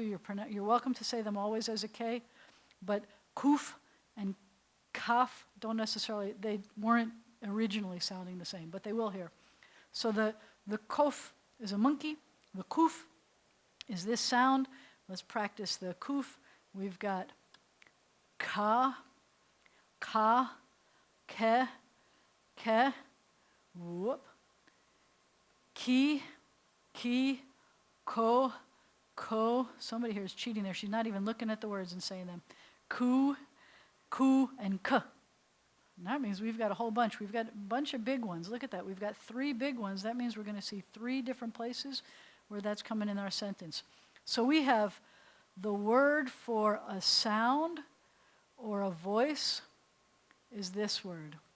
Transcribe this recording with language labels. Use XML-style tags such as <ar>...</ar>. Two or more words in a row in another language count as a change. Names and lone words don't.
<en>You're welcome to say them always as a K. But kuf and kaf don't necessarily, they weren't originally sounding the same, but they will here. So the kof is a monkey. The kuf is this sound. Let's practice the kuf. We've got ka, ka, ke, ke, whoop, ki, ko, ko. Somebody here is cheating there. She's not even looking at the words and saying them. Ku, and k. And that means we've got a whole bunch. We've got a bunch of big ones. Look at that. We've got 3 big ones. That means we're going to see 3 different places where that's coming in our sentence. So we have the word for a sound or a voice is this word.</en>